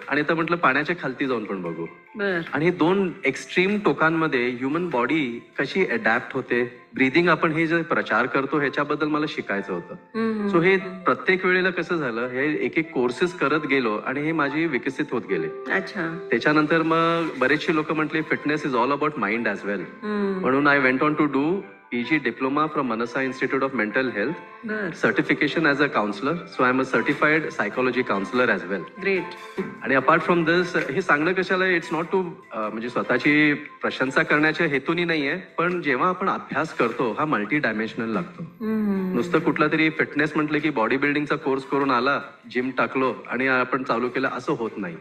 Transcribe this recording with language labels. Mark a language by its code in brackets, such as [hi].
[mr] आणि आता म्हटलं पाण्याच्या खालती जाऊन पण बघू. आणि हे 2 एक्स्ट्रीम टोकांमध्ये ह्युमन बॉडी कशी अडॅप्ट होते, ब्रीदिंग आपण हे जे प्रचार करतो ह्याच्याबद्दल मला शिकायचं होतं. सो हे प्रत्येक वेळेला कसं झालं, हे एक एक कोर्सेस करत गेलो आणि हे माझी विकसित होत गेले. त्याच्यानंतर मग बरेचसे लोक म्हटले [en] Fitness is all about mind as well. म्हणून I went on to do PG diploma from Manasa Institute of Mental Health, [mr] बर, [en] certification as a counselor. So I'm a certified psychology counselor as well. Great. [mr] आणि [en] apart from this [mr] हे सांगणं कशाला, [en] it's not to [mr] म्हणजे स्वतःची प्रशंसा करण्याच्या हेतूनी नाहीये, पण जेव्हा आपण अभ्यास करतो हा मल्टी डायमेन्शनल लागतो. नुसतं कुठला तरी फिटनेस म्हटलं की बॉडी बिल्डिंगचा कोर्स करून आला, जिम टाकलो आणि आपण चालू केलं असं होत नाही.